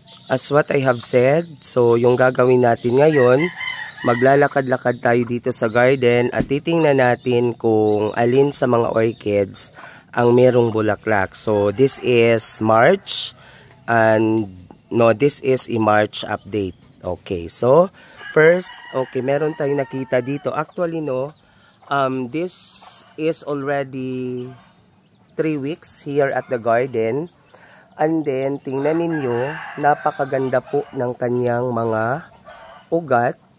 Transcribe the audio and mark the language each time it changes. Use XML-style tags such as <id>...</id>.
<en>As what I have said, so</en> <tl>yung gagawin natin ngayon, maglalakad-lakad tayo dito sa garden at titingnan natin kung alin sa mga orchids ang merong bulaklak.</tl> <en>So this is March and this is a March update. Okay, so first, okay,</en> <tl>meron tayong nakita dito.</tl> <en>Actually this is already 3 weeks here at the garden. And then,</en> <tl>tingnan ninyo, napakaganda po ng kanyang mga ugat.</tl>